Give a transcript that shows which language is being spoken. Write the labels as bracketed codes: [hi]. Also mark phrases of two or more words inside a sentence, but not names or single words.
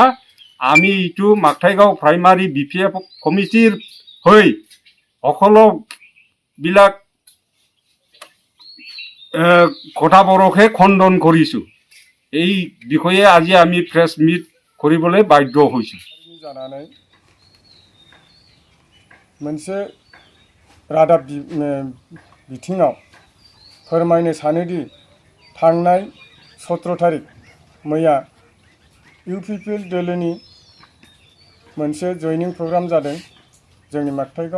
[as] আমি এইটো মাকথাইগাঁও প্ৰাইমাৰী BPF কমিটিৰ হৈ সকলোবিলাক কথাবোৰকহে খণ্ডন কৰিছোঁ। এই বিষয়ে আজি আমি [en] press meet [as] কৰিবলৈ বাধ্য হৈছোঁ। [brx] জানাनै मोनसे रादाब बिथिङाव फोरमायनो सानोदि थांनाय 17 तारिख मैया UPPL दोलोनि मोनसे जयनिं प्रग्राम जादों जोंनि माकथाइगाव।